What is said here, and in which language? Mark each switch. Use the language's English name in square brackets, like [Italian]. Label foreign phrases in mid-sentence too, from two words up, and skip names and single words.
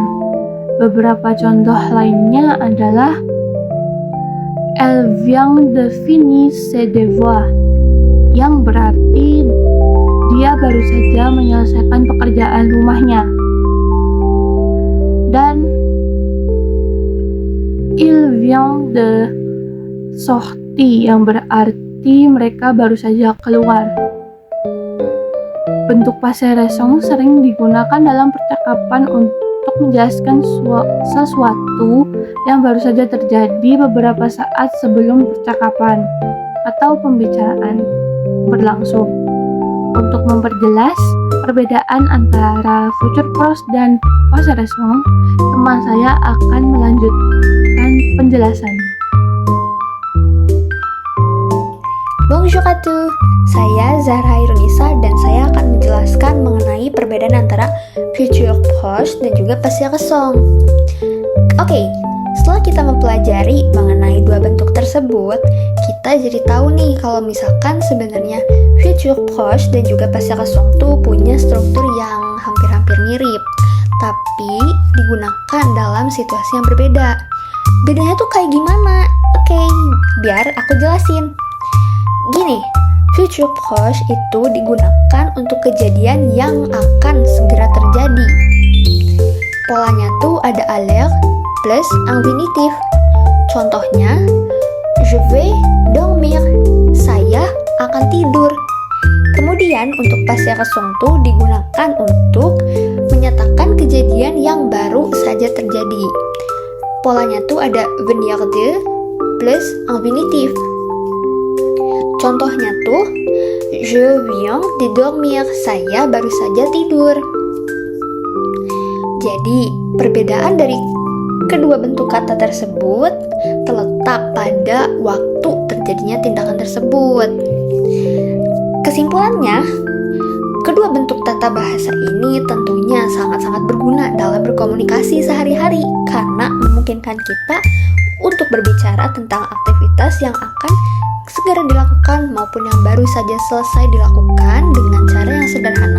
[Indonesian] Beberapa contoh lainnya adalah [French] elle vient de finir ses devoirs, [Indonesian] yang berarti dia baru saja menyelesaikan pekerjaan rumahnya. [French] Dan il vient de sortir, [Indonesian] yang berarti mereka baru saja keluar. Bentuk [French] passé récent [Indonesian] sering digunakan dalam percakapan untuk menjelaskan sesuatu yang baru saja terjadi beberapa saat sebelum percakapan atau pembicaraan berlangsung. Untuk memperjelas perbedaan antara [French] future proche [Indonesian] dan [French] passé récent, [Indonesian] teman saya akan melanjutkan penjelasannya. [French] Bonjour à tous, [Indonesian] saya Zahra Irunisa dan saya akan menjelaskan mengenai perbedaan antara [French] future proche [Indonesian] dan juga [French] passé récent. [Indonesian] Oke, setelah kita mempelajari mengenai dua bentuk tersebut, kita jadi tahu nih kalau misalkan sebenarnya [French] future proche [Indonesian] dan juga [French] passé récent [Indonesian] tuh punya struktur yang hampir-hampir mirip, tapi digunakan dalam situasi yang berbeda. Bedanya tuh kayak gimana? Oke, biar aku jelasin. Gini, future proche itu digunakan untuk kejadian yang akan segera terjadi. Polanya tuh ada [French] aller plus infinitif. Contohnya, je vais dormir, [Indonesian] saya akan tidur. Kemudian untuk [French] passé récent [Indonesian] tuh digunakan untuk menyatakan kejadian yang baru saja terjadi. Polanya tuh ada [French] venir de [Indonesian] plus infinitif. Contohnya tuh, [French] je viens de dormir, [Indonesian] saya baru saja tidur. Jadi, perbedaan dari kedua bentuk kata tersebut terletak pada waktu terjadinya tindakan tersebut. Kesimpulannya, kedua bentuk tata bahasa ini tentunya sangat-sangat berguna dalam berkomunikasi sehari-hari karena memungkinkan kita untuk berbicara tentang aktivitas yang akan segera dilakukan maupun yang baru saja selesai dilakukan dengan cara yang sederhana.